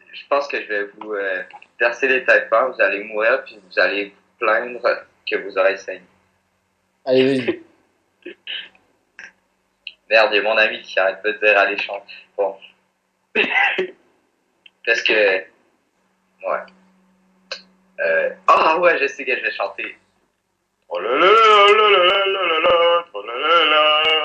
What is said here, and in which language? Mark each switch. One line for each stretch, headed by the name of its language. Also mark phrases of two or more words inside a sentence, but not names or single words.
French: Je pense que je vais vous percer les tympans, vous allez mourir, puis vous allez vous plaindre que vous aurez saigné. Allez, vas-y. Merde, il y a mon ami qui arrête pas de dire allez chanter. Bon. Parce que. Ouais. Ah ouais, je sais que je vais chanter. Oh là là là là là là là là là là là